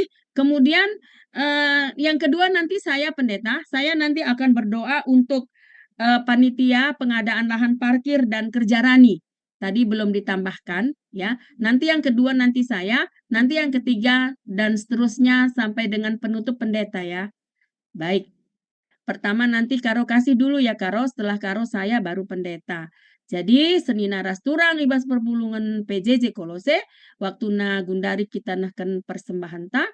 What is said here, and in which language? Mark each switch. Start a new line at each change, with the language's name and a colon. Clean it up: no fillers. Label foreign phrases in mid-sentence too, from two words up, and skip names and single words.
Indonesian: Kemudian yang kedua nanti saya pendeta, saya nanti akan berdoa untuk panitia pengadaan lahan parkir dan kerja rani. Tadi belum ditambahkan ya. Nanti yang kedua nanti saya, nanti yang ketiga dan seterusnya sampai dengan penutup pendeta ya. Baik. Pertama nanti Karo kasih dulu ya Karo, setelah Karo saya baru pendeta.
Batak Karo: Jadi seni naras turang ibas perpulungan PJJ Kolose, waktu na gundari kita nahkan persembahan ta.